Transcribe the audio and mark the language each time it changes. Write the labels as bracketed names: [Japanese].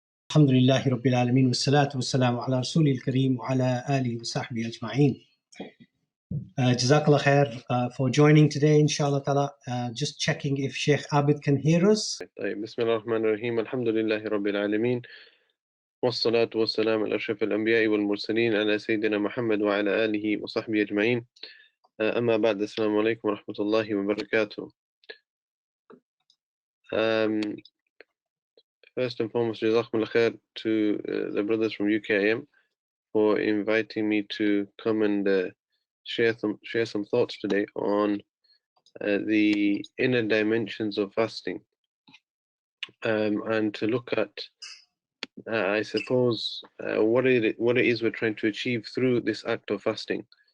[Arabic] الحمد لله رب العالمين والصلاة والسلام على رسول الكريم وعلى آله وصحبه أجمعين. [English] Jazakallah khair for joining today, inshallah ta'ala. Just checking if Sheikh Abid can hear us. [Arabic] بسم الله الرحمن الرحيم الحمد لله رب العالمين والصلاة والسلام على أشرف الأنبياء والمرسلين على سيدنا محمد وعلى آله وصحبه أجمعين. أما بعد السلام عليكم ورحمة الله وبركاته. [English] First and foremost, Jazakumullah khair to the brothers from UKIM for inviting me to come and share some thoughts today on the inner dimensions of fasting, and to look at I suppose what it is we're trying to achieve through this act of fasting.